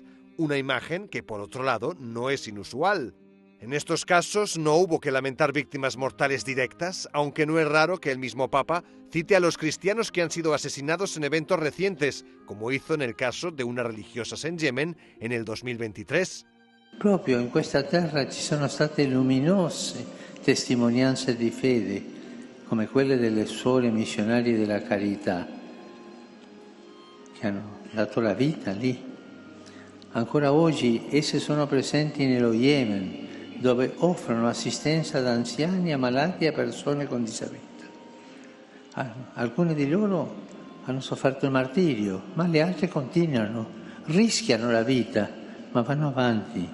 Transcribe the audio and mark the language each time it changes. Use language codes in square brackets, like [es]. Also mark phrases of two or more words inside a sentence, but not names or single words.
[es] Una imagen que, por otro lado, no es inusual. En estos casos no hubo que lamentar víctimas mortales directas, aunque no es raro que el mismo Papa cite a los cristianos que han sido asesinados en eventos recientes, como hizo en el caso de unas religiosas en Yemen en el 2023. [it] Proprio in questa terra ci sono state luminose testimonianze di fede, come quelle delle suore missionarie della carità, che hanno dato la vita lì. Ancora oggi esse sono presenti nello Yemen, dove offrono assistenza ad anziani, a malati e a persone con disabilità. Alcune di loro hanno sofferto il martirio, ma le altre continuano, rischiano la vita, ma vanno avanti.